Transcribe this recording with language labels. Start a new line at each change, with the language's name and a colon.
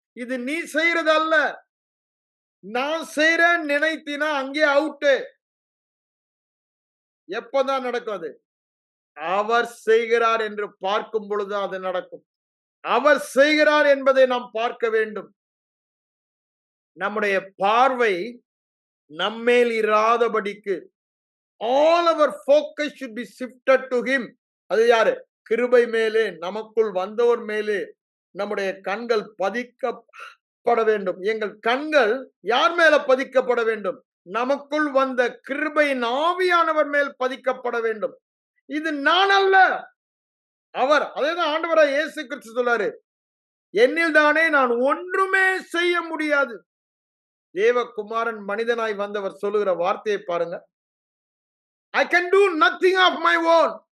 Tamil: இது நீ செய்யறது அல்ல. நான் செய்யறேன் நினைத்தினா அங்கே அவுட்டு. எப்பதான் நடக்கும் அது? அவர் செய்கிறார் என்று பார்க்கும் பொழுது அது நடக்கும். அவர் செய்கிறார் என்பதை நாம் பார்க்க வேண்டும். நம்முடைய பார்வை நம்மேல் இராதபடிக்கு
English: all our focus should be shifted to him.
Tamil: அது யாரு? கிருபை மேலே, நமக்குள் வந்தவர் மேலே நம்முடைய கண்கள் பதிக்கப்பட வேண்டும். எங்கள் கண்கள் யார் மேல பதிக்கப்பட வேண்டும்? நமக்குள் வந்த கிருபையின் ஆவியானவர் மேல் பதிக்கப்பட வேண்டும். இது நான் அல்ல, அவர். அதேதான் ஆண்டவராய் இயேசு கிறிஸ்து சொல்றாரு, என்னில் தானே நான் ஒன்றுமே செய்ய முடியாது. தேவகுமாரன் மனிதனாய் வந்தவர் சொல்லுகிற வார்த்தையை பாருங்க.
English: I can do nothing of my own.